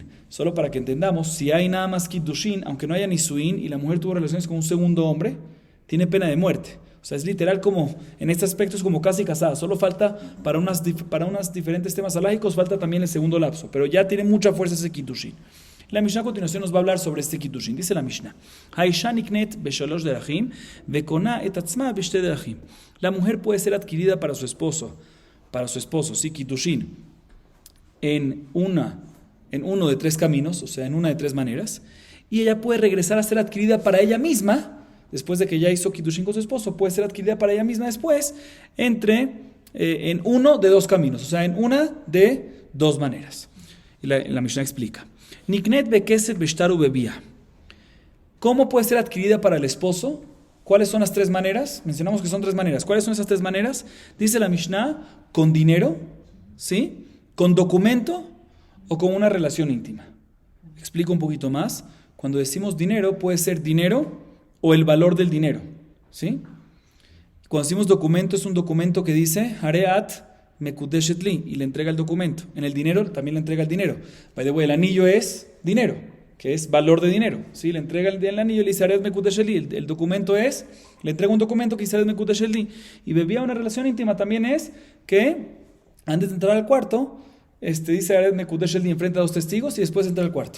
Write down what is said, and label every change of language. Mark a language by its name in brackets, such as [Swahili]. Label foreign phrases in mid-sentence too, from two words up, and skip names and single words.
[Spanish] Solo para que entendamos, si hay nada más Kiddushin, aunque no haya Nisuin, y la mujer tuvo relaciones con un segundo hombre, tiene pena de muerte. O sea, es literal como, en este aspecto es como casi casada. Solo falta, para unos diferentes temas halágicos, falta también el segundo lapso. Pero ya tiene mucha fuerza ese Kiddushin. La Mishnah a continuación nos va a hablar sobre este Kiddushin. Dice la Mishnah: [Hebrew] האשה נקנית בשלש דרכים, וקונה את עצמה בשתי דרכים. [Spanish] La mujer puede ser adquirida para su esposo, sí, Kiddushin, en uno de tres caminos, o sea, en una de tres maneras. Y ella puede regresar a ser adquirida para ella misma. Después de que ya hizo Kiddushin con su esposo, puede ser adquirida para ella misma después, en uno de dos caminos, o sea, en una de dos maneras. Y la Mishnah explica: [Hebrew] נקנית בכסף בשטר ובביאה. [Spanish] ¿Cómo puede ser adquirida para el esposo? ¿Cuáles son las tres maneras? Mencionamos que son tres maneras. ¿Cuáles son esas tres maneras? Dice la Mishnah: con dinero, ¿sí? Con documento o con una relación íntima. Explico un poquito más. Cuando decimos dinero, puede ser dinero o el valor del dinero, ¿sí? Cuando decimos documento, es un documento que dice [Hebrew] הרי את מקודשת לי, [Spanish] y le entrega el documento. En el dinero también le entrega el dinero. [English] By the way, [Spanish] el anillo es dinero, que es valor de dinero, ¿sí? Le entrega el anillo y le dice [Hebrew] הרי את מקודשת לי. [Spanish] El documento es, le entrega un documento que dice [Hebrew] הרי את מקודשת לי. [Spanish] Y bebía una relación íntima también es que antes de entrar al cuarto, dice [Hebrew] הרי את מקודשת לי [Spanish] enfrente a dos testigos y después entra al cuarto.